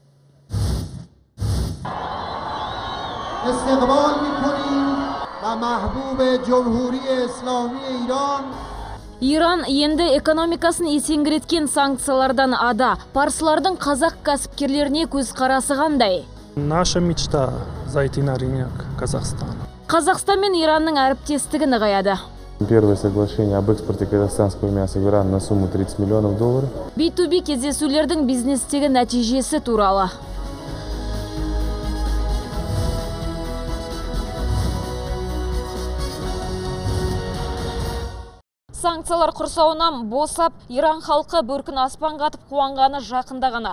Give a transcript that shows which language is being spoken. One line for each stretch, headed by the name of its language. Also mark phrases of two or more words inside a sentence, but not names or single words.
Kazakh: Иран енді экономикасын есеңгіреткен санкциялардан ада. Парсылардың қазақ кәсіпкерлеріне көз қарасы қандай?
Russian: Наша мечта зайти на рынок Казахстана.
Kazakh: Қазақстан мен Иранның әріптестігі нығаяды.
Russian: Первое соглашение об экспорте казахстанского мяса в Иран на сумму 30 миллионов долларов.
Kazakh: B2B кездесулердің бизнестегі нәтижесі туралы. Санкциялар құрсауынан босап, Иран халқы бөркін аспанға атып қуанғаны жақында ғана.